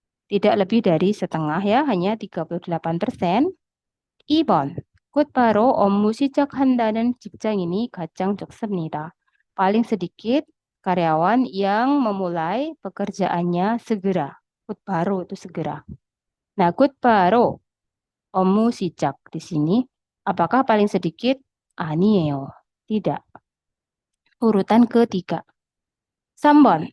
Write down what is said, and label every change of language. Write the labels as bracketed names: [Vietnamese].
[Indonesian] Tidak lebih dari setengah ya, hanya 38%. [Korean] 2번. 곧바로 업무 시작한다는 직장인이 가장 적습니다. [Indonesian] Paling sedikit karyawan yang memulai pekerjaannya segera. 곧바로 itu segera. Nah, [Korean] 곧바로 업무 시작 [Indonesian] di sini. Apakah paling sedikit? [Korean] 아니에요. [Indonesian] Tidak. Urutan ketiga. 3번.